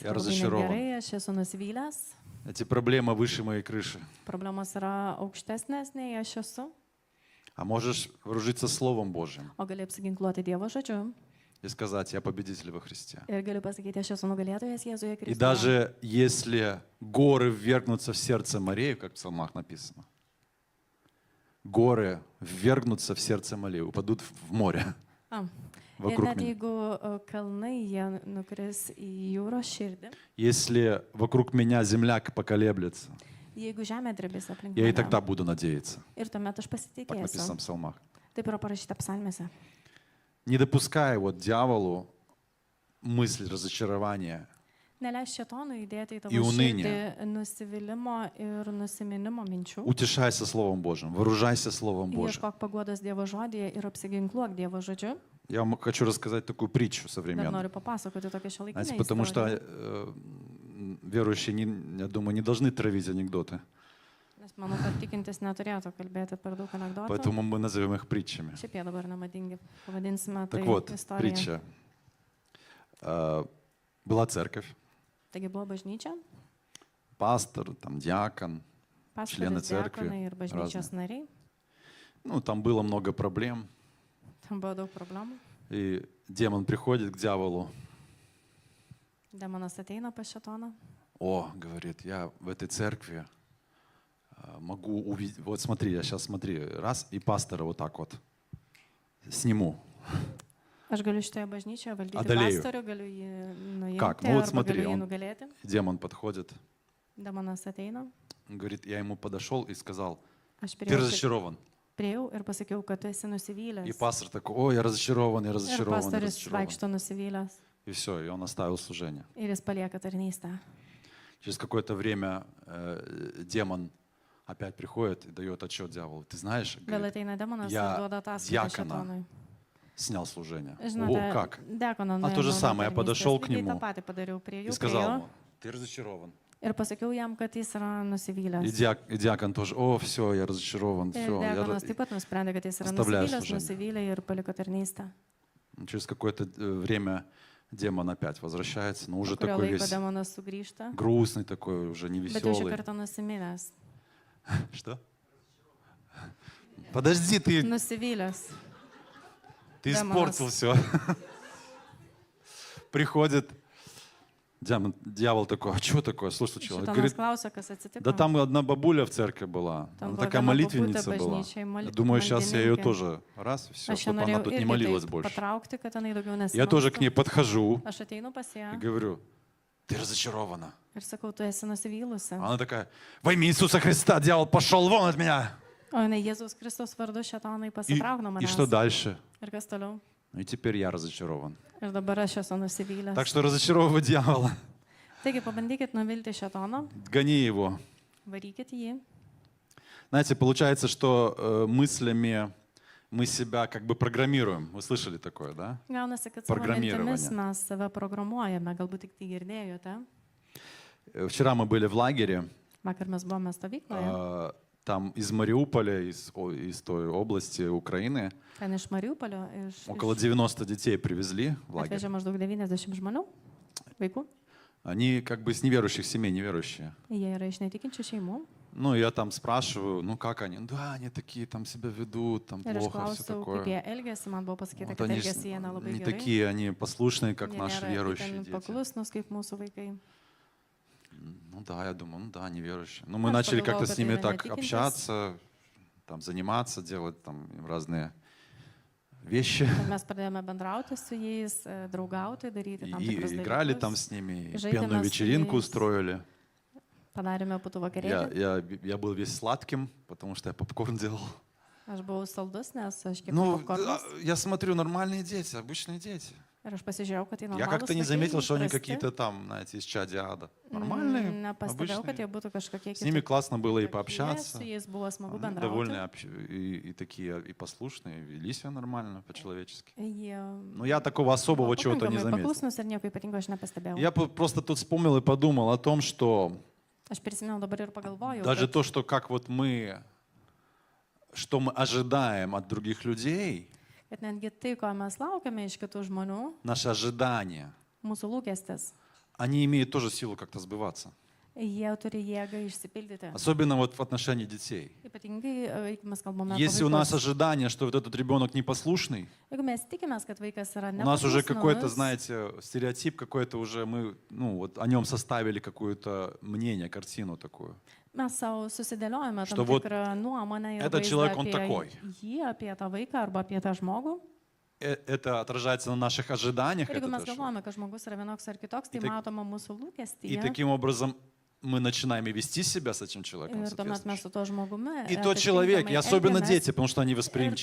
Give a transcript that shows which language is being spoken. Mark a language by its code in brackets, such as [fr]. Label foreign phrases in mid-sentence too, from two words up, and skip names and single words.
[ru] Я [lt] yra labai [ru] разочарован. [lt] negerai, aš esu nusivylęs, [ru] Эти проблемы выше моей крыши. [lt] problemos yra aukštesnės nei aš esu, [ru] А можешь вооружиться Словом Божьим [lt] o gali apsiginkluoti Dievo žodžiu [ru] и сказать, я победитель во Христе. [lt] ir gali pasakyti, aš esu nugalėtojas Jėzuje [ru] И [lt] Kristuje. [ru] даже если горы ввергнутся в сердце морей, как в псалмах написано, горы ввергнутся в сердце морей, упадут в море [lt] Ir [ru] вокруг [lt] net [ru] меня. [lt] jeigu kalnai jie nukris į jūros širdį, [ru] Если вокруг меня земля поколеблется, [lt] jeigu žemė drebės aplink [ru] я и [lt] mane, [ru] тогда буду надеяться. [lt] ir tuomet aš [ru] Так написано в [lt] pasitikėsiu. [ru] псалмах. [lt] Taip yra parašyta psalmėse. [ru] Не допускай вот дьяволу мысль разочарования, [lt] Neleis šėtonui įdėti į tavo [ru] И уныние. [lt] širdį nusivylimą ir nusiminimo minčių. [ru] Утешайся Словом Божьим, вооружайся Словом Божьим. [lt] Ieškok paguodos Dievo žodėje ir apsiginkluok Dievo žodžiu. [ru] Я вам хочу рассказать такую притчу [lt] Dar [ru] современную. [lt] noriu papasakoti tokią [ru] Знаете, [lt] šiolaikinę [ru] потому что [lt] istoriją. [ru] верующие, я думаю, не должны травить анекдоты. [lt] Nes manau, kad tikintis neturėtų kalbėti per daug anegdotų. [ru] Поэтому мы назовем их притчами. [lt] Šiaip jie dabar nemadingi. Pavadinsime tai [ru] Так вот, [lt] istorija. [ru] притча. Была церковь, [lt] Taigi buvo bažnyčia, [ru] пастор, там диакон. Члены [lt] pastoras, [ru] церкви [lt] diakonai ir bažnyčios nariai. [ru] Ну, там было много проблем. [lt] Tam buvo daug problemų. [ru] И демон приходит к дьяволу. [lt] Demonas ateina pas šėtoną. [ru] О, говорит, я в этой церкви могу увидеть. Вот смотри, я сейчас смотри, раз, и пастора вот так вот сниму. [lt] Aš galiu šitoje bažnyčioje valdyti Adalėjų. pastorių, galiu jį nuimti, [ru] Как? Ну вот [lt] arba [ru] смотри, [lt] galiu jį [ru] он- [lt] nugalėti. [ru] Демон подходит, [lt] Demonas ateina. [ru] он говорит, я ему подошел и сказал, [lt] Aš [ru] ты [lt] priėjau [ru] разочарован. [lt] ir pasakiau, kad tu esi [ru] И [lt] nusivylęs. [ru] пастор такой, о, я разочарован, я [lt] Ir [ru] разочарован, я [lt] pastorius [ru] разочарован. [lt] vaikšto nusivylęs. [ru] И все, и он оставил служение. [lt] Ir jis palieka tarnystę. [ru] Через какое-то время демон опять приходит и дает отчет дьяволу. Ты знаешь, [lt] Vėl [ru] говорит, [lt] ateina demonas [ru] Я [lt] ir duoda ataskaitą diakoną šėtonui. [ru] снял служение. О, [lt] Žinote, [ru] как? [lt] dekono [ru] А то же [lt] nuėmiau nuo [ru] самое, я подошел [lt] tarnystės. [ru] к [lt] Lygiai [ru] нему [lt] tą patį padariau prie [ru] И [lt] jų. [ru] сказал [lt] Priėjau [ru] ему, ты разочарован. [lt] ir pasakiau jam, kad jis yra [ru] И [lt] nusivylęs. [ru] диакон тоже, о, все, я разочарован, [lt] Ir [ru] все. [lt] dekonas taip pat nusprendė, kad jis yra [ru] Оставляю [lt] nusivylęs, [ru] служение. [lt] nusivylė ir paliko tarnystę. [ru] Через какое-то время демон опять возвращается, но уже [lt] Po kurio [ru] такой [lt] laiko [ru] весь [lt] demonas sugrįžta, [ru] грустный такой, уже не [lt] bet jau šį [ru] веселый. [lt] kartą nusiminęs. [ru] Что? Подожди, ты [lt] Nusivylęs. демон [ru] испортил все. Приходит дьявол такой, а что такое? Слушай, человек [lt] Šitonas [ru] говорит, [lt] klausė, kas atsitiko. [ru] да там одна бабуля в церкви была, Там она была такая одна молитвенница бабуля была. [lt] bažnyčiai, [ru] Думаю, сейчас я ее [lt] maldininkė. [ru] тоже раз, все, [lt] Aš čia [ru] чтобы она [lt] norėjau [ru] тут не [lt] irgi [ru] молилась [lt] taip [ru] больше. [lt] patraukti, kad jinai daugiau [ru] Я тоже к [lt] nesimelstų. [ru] ней подхожу [lt] Aš ateinu pas [ru] и [lt] ją [ru] говорю, ты разочарована. [lt] ir sakau, tu esi nusivylusi. [ru] Она такая, во имя Иисуса Христа, дьявол, пошел вон от меня. [lt] O jinai Jėzus Kristus vardu šėtonai pasitrauk nuo [ru] И что [lt] manęs. [ru] дальше? [lt] Ir kas toliau? [ru] И теперь я разочарован. [lt] Ir dabar aš esu nusivylęs. [ru] Так что разочаровывай дьявола, [lt] Taigi pabandykit nuvilti šėtoną, [ru] гони его. [lt] varykit jį. [ru] Знаете, получается, что мыслями мы себя как бы программируем. Вы слышали такое, да? [lt] Gaunasi, kad savo [ru] Programирование. [lt] mintimis mes save programuojame, galbūt tik tai girdėjote. [ru] Вчера мы были в лагере, [lt] Vakar mes buvome stovykloje, [ru] там из Мариуполя, из той области Украины, [lt] ten iš Mariupolio, iš [ru] около 90 детей привезли в лагерь. [lt] atvežė maždaug 90 žmonių, vaikų. [ru] Они как бы с неверующих семей, неверующие. [lt] Jie yra iš netikinčių šeimų. [ru] Ну, я там спрашиваю, ну как они? Да, они такие там себя ведут, там [lt] Ir aš [ru] плохо, все [lt] klausiau, kaip [ru] такое. [lt] jie elgėsi, man buvo pasakyta, [ru] Вот [lt] kad [ru] они [lt] elgėsi jie nelabai [ru] не [lt] gerai. [ru] такие, они послушные, как [lt] Jie [ru] наши [lt] nėra [ru] верующие [lt] itin [ru] дети. [lt] paklusnus kaip mūsų vaikai. [ru] Ну да, я думаю, ну да, неверующие. Ну мы Я начали подумала, как-то с что ними ты так не общаться, там заниматься, делать там им разные вещи. [lt] Ir mes pradėjome bendrauti su jais, draugauti, daryti tam [ru] И [lt] tikrus [ru] играли там [lt] dalykus. [ru] с ними, и Жили пенную нас вечеринку есть. устроили. [lt] Padarėme putų [ru] Я, [lt] vakarėlį. [ru] я был весь сладким, потому что я попкорн делал. [lt] Aš buvau saldus, nes aš kiek [ru] Ну, [lt] popkornus. [ru] я смотрю, нормальные дети, обычные дети. [lt] Ir aš pasižiūrėjau, kad tai [ru] Я как-то не заметил, что они [lt] įprasti. [ru] какие-то там, знаете, из чади ада. Нормальные, [lt] Nepastebėjau, kad jie [ru] обычные. [lt] būtų kažkokie [ru] С ними [lt] kiti. [ru] классно было и [lt] Su [ru] пообщаться. [lt] jais buvo smagu [ru] Они довольно [lt] bendrauti. [ru] и такие, и послушные, вели себя нормально, по-человечески. [lt] Jie [ru] Но я такого особого [lt] buvo [ru] чего-то не [lt] pakankamai [ru] заметил. [lt] paklusnus ir nieko ypatingo aš nepastebėjau. [ru] Я просто тут вспомнил и подумал о том, что [lt] Aš prisimenu dabar ir pagalvojau, [ru] даже [lt] kad, [ru] то, что как вот мы, что мы ожидаем от других людей, [lt] kad netgi tai, ko mes laukiame iš kitų žmonių, [ru] наши ожидания, [lt] mūsų lūkestis, [ru] они имеют тоже силу как-то сбываться. [lt] jie turi jėgą išsipildyti. [ru] Особенно вот в отношении детей. [lt] Ypatingai, jeigu mes kalbame apie [ru] Если у нас [lt] vaikus. [ru] ожидание, что вот этот ребенок непослушный, [lt] Jeigu mes tikimės, kad vaikas yra [ru] у нас уже какой-то, [lt] nepaklusnus, [ru] знаете, стереотип какой-то уже, мы, ну, вот о нем составили какое-то мнение, картину такую. [lt] mes savo susidėliojame [ru] Что [lt] tam [ru] вот [lt] tikrą nuomonę ir [ru] этот [lt] vaizdą [ru] человек, он [lt] apie [ru] такой. [lt] jį, apie tą vaiką arba apie tą žmogų. [ru] Это отражается на наших ожиданиях. [lt] Ir jeigu [ru] это [lt] mes [ru] то, что- [lt] galvojame, kad žmogus yra vienoks ar kitoks, tai [ru] И так- [lt] matoma mūsų [ru] И [lt] lūkestyje. [ru] таким образом мы начинаем и вести себя с этим человеком. [lt] Ir tuomet mes [ru] соответствующе. [lt] su tuo žmogumi. [ru] И тот человек, и особенно [lt] atitinkamai [ru] дети, потому что они